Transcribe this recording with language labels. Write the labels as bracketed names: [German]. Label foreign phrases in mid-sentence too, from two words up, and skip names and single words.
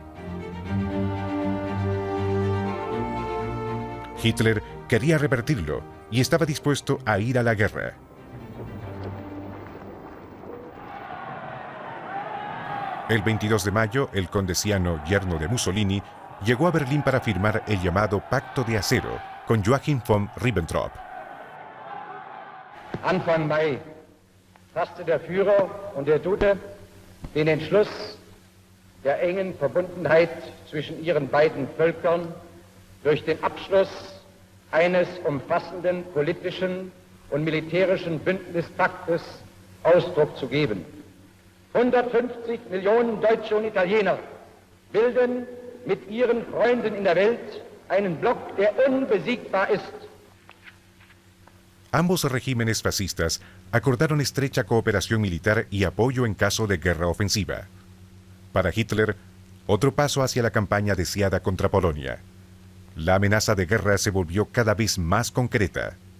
[Spanish] Hitler quería revertirlo y estaba dispuesto a ir a la guerra. El 22 de mayo, el condesiano yerno de Mussolini llegó a Berlín para firmar el llamado Pacto de Acero con Joachim von Ribbentrop. [German] Anfang Mai fasste der Führer und der Dude den Entschluss der engen Verbundenheit zwischen ihren beiden Völkern durch den Abschluss eines umfassenden politischen und militärischen Bündnispaktes Ausdruck zu geben. 150 Millionen Deutsche und Italiener bilden mit ihren Freunden in der Welt einen Block, der unbesiegbar ist. [Spanish] Ambos regímenes fascistas acordaron estrecha cooperación militar y apoyo en caso de guerra ofensiva. Para Hitler, otro paso hacia la campaña deseada contra Polonia. La amenaza de guerra se volvió cada vez más concreta.